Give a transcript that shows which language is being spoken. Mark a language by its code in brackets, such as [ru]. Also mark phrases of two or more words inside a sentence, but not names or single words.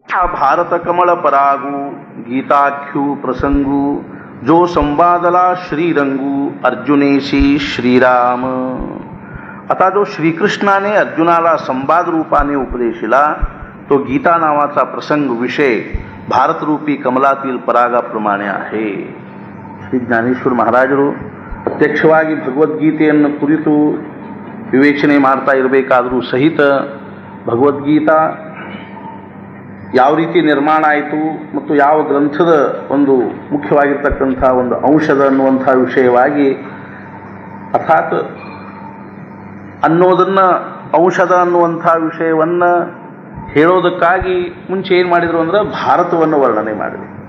[mr] आ भारत कमल परागु गीताख्यु प्रसंगु जो संवादला श्रीरंगू अर्जुनेशी श्रीराम. आता जो श्रीकृष्णाने अर्जुनाला संवाद रूपाने उपदेशिला तो गीता नावाचा प्रसंग विषय भारतरूपी कमलातील परागाप्रमाणे आहे. [kn] ಶ್ರೀ ಜ್ಞಾನೇಶ್ವರ ಮಹಾರಾಜರು ಪ್ರತ್ಯಕ್ಷವಾಗಿ ಭಗವದ್ಗೀತೆಯನ್ನು ಕುರಿತು ವಿವೇಚನೆ ಮಾಡ್ತಾ ಇರಬೇಕಾದರೂ ಸಹಿತ ಭಗವದ್ಗೀತಾ ಯಾವ ರೀತಿ ನಿರ್ಮಾಣ ಆಯಿತು ಮತ್ತು ಯಾವ ಗ್ರಂಥದ ಒಂದು ಮುಖ್ಯವಾಗಿರ್ತಕ್ಕಂಥ ಒಂದು ಅಂಶದ ಅನ್ನುವಂಥ ವಿಷಯವಾಗಿ ಅರ್ಥಾತ್ ಅನ್ನೋದನ್ನು ಔಷಧ ಅನ್ನುವಂಥ ವಿಷಯವನ್ನು ಹೇಳೋದಕ್ಕಾಗಿ ಮುಂಚೆ ಏನು ಮಾಡಿದರು ಅಂದರೆ ಭಾರತವನ್ನು ವರ್ಣನೆ ಮಾಡಿದರು.